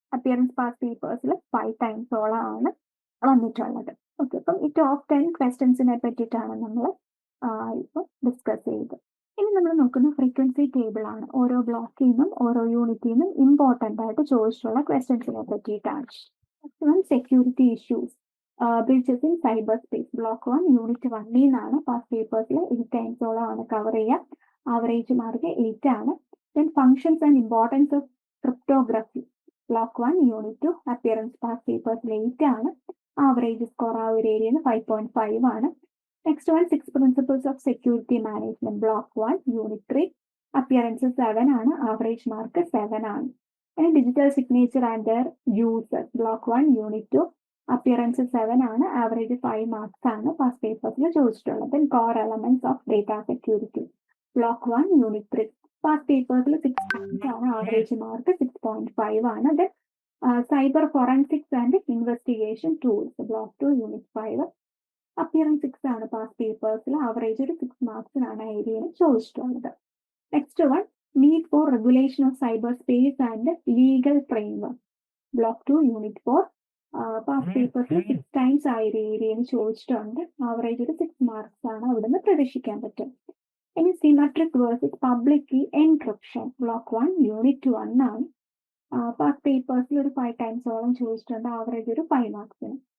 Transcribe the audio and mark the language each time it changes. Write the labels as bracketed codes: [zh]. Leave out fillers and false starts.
[en] Appearance past papers 5 times [ml] ആണ് വന്നിട്ടുള്ളത്. Okay, അപ്പം ഈ ടോപ്പ് 10 ക്വസ്റ്റ്യൻസിനെ പറ്റിയിട്ടാണ് നമ്മൾ ഇപ്പോൾ ഡിസ്കസ് ചെയ്തത്. ഇനി നമ്മൾ നോക്കുന്ന ഫ്രീക്വൻസി ടേബിൾ ആണ്. ഓരോ ബ്ലോക്കിൽ നിന്നും ഓരോ യൂണിറ്റിൽ നിന്നും ഇമ്പോർട്ടൻ്റ് ആയിട്ട് ചോദിച്ചിട്ടുള്ള ക്വസ്റ്റ്യൻസിനെ പറ്റിയിട്ടാണ്. [en] Security issues breaches in cyberspace. Block 1 unit 1 [ml] നിന്നാണ്. പാസ്റ്റ് പേപ്പേഴ്സിൽ 8 ടൈംസോളം ആണ് കവർ ചെയ്യുക. ആവറേജ് മാർക്ക് 8 ആണ്. [en] Then functions and importance of cryptography. Block 1 unit 2. [ml] Appearance past പേപ്പേഴ്സിൽ 8 ആണ്. ആവറേജ് സ്കോർ ആ ഒരു ഏരിയയിൽ 5.5 ആണ്. [en] Next one 6 principles of security management. Block 1 unit 3. Appearance 7 ആണ്. Average mark 7 ആണ്. Digital signature and their users. Block 1 unit 2. [ml] Appearance 7 ആണ്. Average 5 marks ആണ് past പേപ്പേഴ്സിൽ ചോദിച്ചിട്ടുള്ളത്. [en] Then core elements of data security. Block 1 unit 3. [ml] Past പേപ്പേഴ്സിൽ 6 times ആണ്. Average mark 6.5 ആണ്. [en] Then cyber forensics and investigation tools. Block 2 unit 5. Appearance 6 ആണ് past പേപ്പേഴ്സിൽ. [ml] Average ഒരു 6 മാർക്സിനാണ് ഏരിയയിൽ ചോദിച്ചിട്ടുള്ളത്. [en] Next one need for regulation of cyberspace and legal framework. Block 2 unit 4. Past papers 6 times [ml] ആ ഏരിയയിൽ ചോദിച്ചിട്ടുണ്ട്. Average ഒരു 6 മാർക്സ് ആണ് അവിടെ നിന്ന് പ്രതീക്ഷിക്കാൻ പറ്റും. [en] ഇനി symmetric versus public key encryption. Block 1 unit 1 ആണ്. [ml] പാസ്റ്റ് പേപ്പേഴ്സിൽ ഒരു 5 ടൈംസോളം ചോദിച്ചിട്ടുണ്ട്. ആവറേജ് ഒരു 5 മാർക്സിന്.